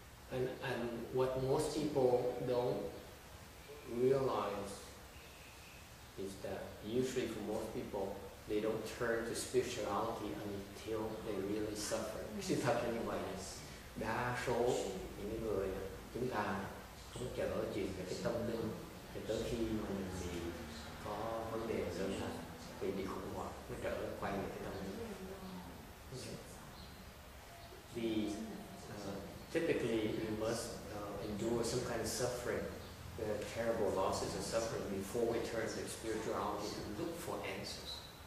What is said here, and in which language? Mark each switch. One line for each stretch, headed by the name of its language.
English: And what most people don't realize is that usually for most people they don't turn to spirituality until they really suffer.
Vietnamese: Sự thật là như vậy. Đa số những người chúng ta không trở chuyện về cái tâm linh thì tới khi mà mình bị có vấn đề lớn hơn, bị khủng hoảng mới trở quay về cái tâm linh.
English: Okay. Typically you must endure some kind of suffering, terrible losses and suffering before we turn to spirituality to look for answers.